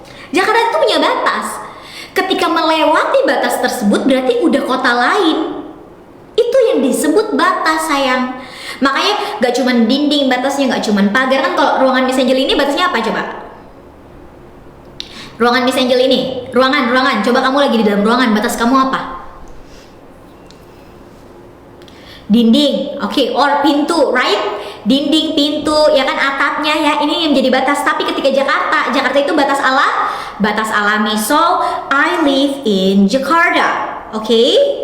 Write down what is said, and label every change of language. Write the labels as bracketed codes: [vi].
[id] Jakarta itu punya batas. Ketika melewati batas tersebut berarti udah kota lain. Itu yang disebut batas sayang. Makanya gak cuma dinding batasnya, gak cuma pagar. Kan kalau ruangan Miss Angel ini batasnya apa coba? Ruangan Miss Angel ini, ruangan. Coba kamu lagi di dalam ruangan, batas kamu apa? Dinding, okay, or pintu, right? Dinding, pintu, ya kan atapnya ya, ini yang menjadi batas. Tapi ketika Jakarta itu batas batas alami. [en] So, I live in Jakarta, okay?